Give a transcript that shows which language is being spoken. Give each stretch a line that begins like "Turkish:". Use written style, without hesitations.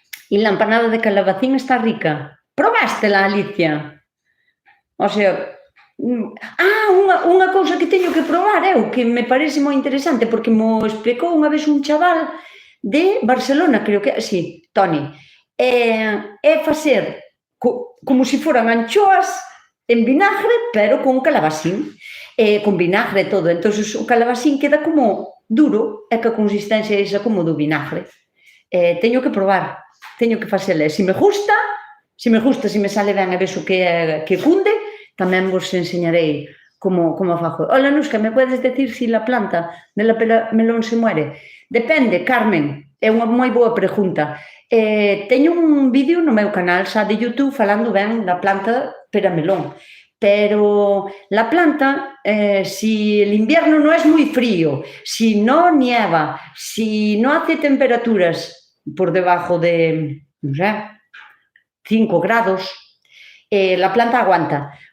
Spanish: E la empanada de calabacín está rica.
Galician: Probástela, Alicia? O sea... unha cousa que teño que probar eu, que me parece moi interesante, porque mo explicou unha vez un chaval de Barcelona, creo que, sí, Toni, é facer como se foran anchoas en vinagre, pero con calabacín, con vinagre e todo, entón o calabacín queda como duro, e que a consistencia é esa como do vinagre. Teño que probar, teño que facela, e se me gusta, se me sale ben e vexo que cunde, tamén vos enseñarei como fago.
Spanish: Hola, Nusca, me podes decir se la planta de la melón se muere?
Galician: Depende, Carmen, é unha moi boa pregunta. Teño un vídeo no meu canal xa de YouTube falando ben da planta peramelón,
Spanish: pero la planta, si el invierno no es muy frío, si no nieva, si no hace temperaturas por debajo de,
Galician: non sei,
Spanish: 5 grados, la planta aguanta.